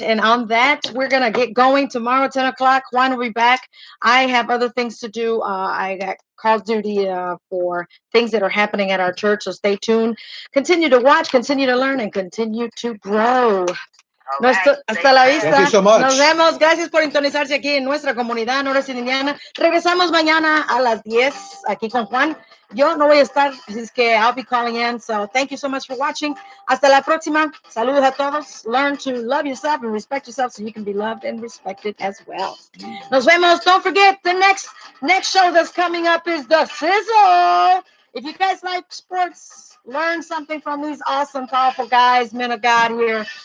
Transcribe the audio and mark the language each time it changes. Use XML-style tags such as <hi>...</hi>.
<en>And on that, we're going to get going tomorrow, 10 o'clock. Juan will be back. I have other things to do. I got call duty for things that are happening at our church. So stay tuned. Continue to watch, continue to learn, and continue to grow.</en> <es>Hasta la vista.</es> <en>Thank you so much.</en> <es>Nos vemos. Gracias por sintonizarse aquí en nuestra comunidad Noreste Indiana. Regresamos mañana a las 10 aquí con Juan. Yo no voy a estar, así es que</es> <en>I'll be calling in. So thank you so much for watching.</en> <es>Hasta la próxima. Saludos a todos.</es> <en>Learn to love yourself and respect yourself so you can be loved and respected as well.</en> <es>Nos vemos.</es> <en>Don't forget the next show that's coming up is The Sizzle. If you guys like sports, learn something from these awesome, powerful guys, men of God here.</en>